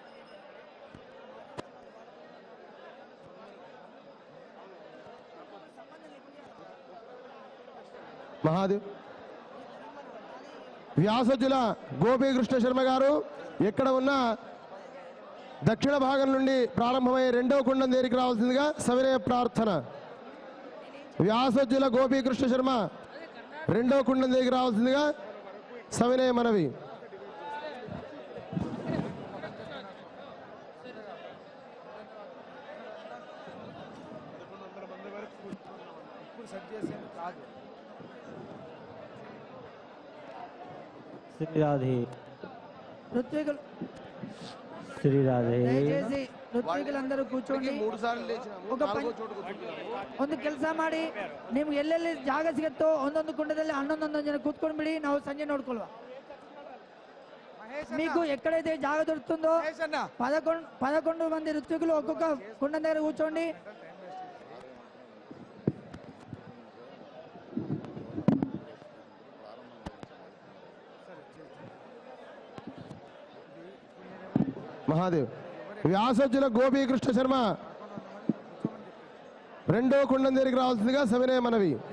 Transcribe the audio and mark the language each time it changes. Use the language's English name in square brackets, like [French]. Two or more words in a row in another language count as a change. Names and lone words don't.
[Telugu] మహాదేవ్ వ్యాసజుల గోపీకృష్ణ శర్మ గారు ఎక్కడ ఉన్న దక్షిణ భాగం నుండి ప్రారంభమయ్యే 2వ కుండం దగ్గరికి రావాల్సిందిగా సవినయ ప్రార్థన. వ్యాసజుల గోపీకృష్ణ శర్మ 2వ కుండం దగ్గరికి రావాల్సిందిగా సవినయ మనవి. [Hindi] श्री राधे, [Telugu] ఋత్వికులు [Hindi] श्री राधे. [Telugu] దయచేసి ಋತ್ವಿకులందరూ ಕೂತ್ಕೊಂಡು 3 ಸಾರ್లు లేచిన [Kannada] ఒక ಒಂದು ಕೆಲಸ ಮಾಡಿ ನಿಮ್ಗೆ ಎಲ್ಲೆಲ್ಲಿ ಜಾಗ ಸಿಗುತ್ತೋ ಒಂದೊಂದು ಕುಂಡದಲ್ಲಿ 11 ಜನ ಕೂತ್ಕೊಂಡು ಬಿಡಿ. ನಾವು ಸಂಜೆ ನೋಡ್ಕೊಳ್ಳುವ. [Telugu] మీకు ఎక్కడైతే జాగ దొరుకుతుందో 11 మంది ఋత్వికులు ఒక్కొక్క కుండం దగ్గర కూర్చోండి. మహాదేవ్ వ్యాసజుల గోపీకృష్ణ శర్మ 2వ కుండం దగ్గరికి రావాల్సిందిగా సవినయ మనవి.